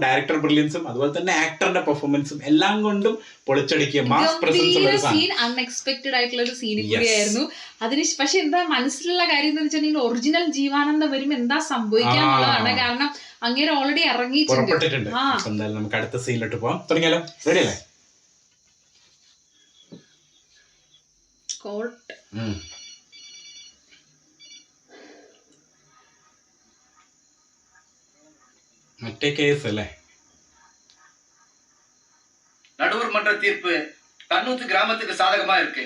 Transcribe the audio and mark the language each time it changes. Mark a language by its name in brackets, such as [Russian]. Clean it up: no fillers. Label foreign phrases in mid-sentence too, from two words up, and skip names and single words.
[English] director brilliance-um [Malayalam] അതുപോലെ തന്നെ ആക്ടറിന്റെ പെർഫോമൻസും എല്ലാം കൊണ്ടും പൊളിച്ചടിക്കുക. [English] mass presence [Malayalam] ഉള്ള ഒരു സീൻ, അൺഎക്സ്പെക്ടഡ് ആയിട്ടുള്ള ഒരു സീൻ കൂടിയായിരുന്നു. അതിന് പക്ഷെ എന്താ മനസ്സിലുള്ള കാര്യം എന്ന് വെച്ചിട്ടുണ്ടെങ്കിൽ ഒറിജിനൽ ജീവാനന്ദം വരുമ്പോ എന്താ സംഭവിക്കാന്നുള്ളതാണ്. കാരണം അങ്ങനെ ഓൾറെഡി ഇറങ്ങിയിട്ടുണ്ട്. എന്തായാലും നമുക്ക് അടുത്ത സീനിലോട്ട് പോവാം. തുടങ്ങിയാലോ? റെഡി അല്ലേ? [Tamil] மற்ற கேஸ் அல்ல. நடுவர் மன்ற தீர்ப்பு கண்ணூத்து கிராமத்துக்கு சாதகமா இருக்கு.